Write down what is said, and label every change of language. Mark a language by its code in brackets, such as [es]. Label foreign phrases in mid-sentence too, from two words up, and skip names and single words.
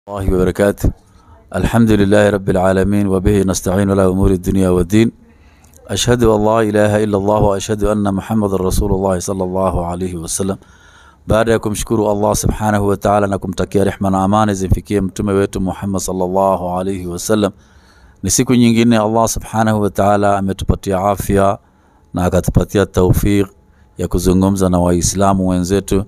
[ar] الله وبركاته. الحمد لله رب العالمين وبه نستعين على أمور الدنيا والدين. أشهد أن لا إله إلا الله وأشهد أن محمد رسول الله صلى الله عليه وسلم. [sw] Baada ya kumshukuru Allah [ar] سبحانه وتعالى [sw] na kumtakia rehema na amani zimfikie mtume wetu Muhammad [ar] صلى الله عليه وسلم, [sw] ni siku nyingine Allah [ar] سبحانه وتعالى [sw] ametupatia afya na akatupatia tawfik ya kuzungumza na waislamu wenzetu.